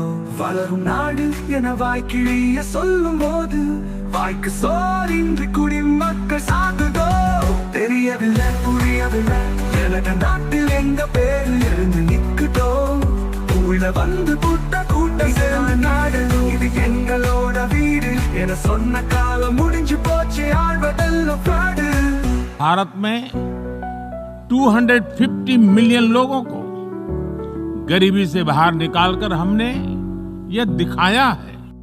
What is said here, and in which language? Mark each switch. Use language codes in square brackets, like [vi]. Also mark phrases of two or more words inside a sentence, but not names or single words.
[ta] வளரும் நாடு என வாய்க்கிழிய சொல்லும் போது வாய்க்கு சோரின்றி குடிமக்கள் சாகுதோ. தெரியவில்லை புரியவில்லை. எனது நாட்டில் எங்க பேரு எழுந்து நிக்குதோ, உள்ள வந்து கூட்ட சேர்ந்த நாடு இது எங்களோட வீடு என சொன்ன காலம் முடிஞ்சு போச்சு, ஆழ்வதெல்லாம் fraud. [hi] भारत में 250 मिलियन लोगों को गरीबी से बाहर निकालकर हमने यह दिखाया है